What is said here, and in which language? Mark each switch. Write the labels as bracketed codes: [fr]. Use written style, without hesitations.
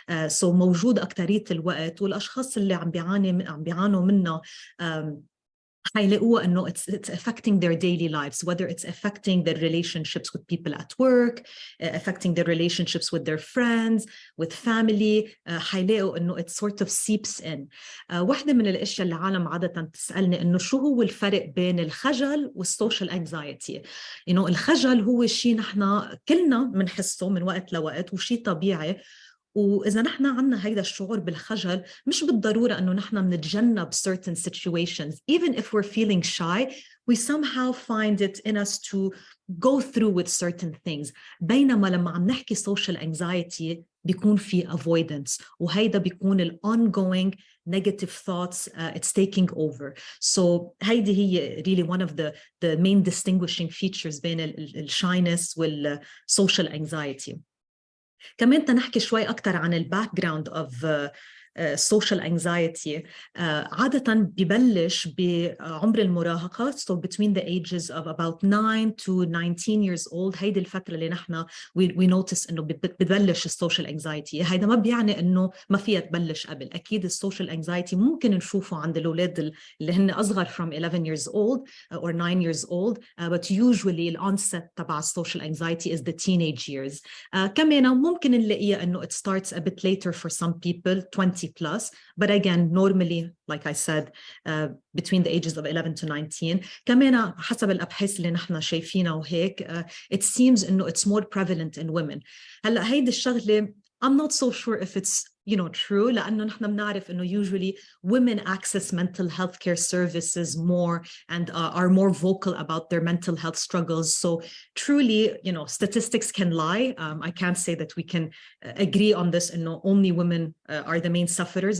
[ar] So موجود أكترية الوقت، والأشخاص اللي عم بيعانوا منه حيلاقوا انه [en] it's affecting their daily lives, whether it's affecting their relationships with people at work, affecting their relationships with their friends, with family. [ar] حيلاقوا انه [en] it sort of seeps in. [ar] واحدة من الاشياء اللي العالم عادة تسألني انه شو هو الفرق بين الخجل والسوشيال anxiety. الخجل هو شيء نحن كلنا بنحسه من وقت لوقت وشيء طبيعي، وإذا نحن عنا هيدا الشعور بالخجل مش بالضرورة أنه نحن منتجنب [en] certain situations. Even if we're feeling shy, we somehow find it in us to go through with certain things. [ar] بينما لما عم نحكي social anxiety بيكون في avoidance، وهيدا بيكون ال [en] ongoing negative thoughts, it's taking over. [ar] So هيدي هي [en] really one of the main distinguishing features [ar] بين ال shyness وال social anxiety. كمان تنحكي شوي أكتر عن الباك جراوند of [en] social anxiety [ar] عادة ببلش بعمر المراهقة, [en] so between the ages of about 9 to 19 years old. [ar] هيدي الفترة اللي نحن [en] we notice [ar] إنه ببلش السوشيال anxiety. هيدا ما بيعني إنه ما فيها تبلش قبل. أكيد السوشيال anxiety ممكن نشوفه عند الأولاد اللي هن أصغر [en] from 11 years old or 9 years old, but usually the onset تبع social anxiety is the teenage years. [ar] كمان ممكن نلاقيها إنه [en] it starts a bit later for some people, 20 plus, but again normally like I said between the ages of 11 to 19. [ar] كمان حسب الأبحاث اللي نحن شايفينها وهيك [en] it seems [ar] إنه [en] it's more prevalent in women. [ar] هلا هيدي الشغلة [en] I'm not so sure if it's true, [ar] لأنه نحن بنعرف إنه [en] usually women access mental health care services more and are more vocal about their mental health struggles. So truly, statistics can lie. I can't say that we can agree on this, إنه only women are the main sufferers.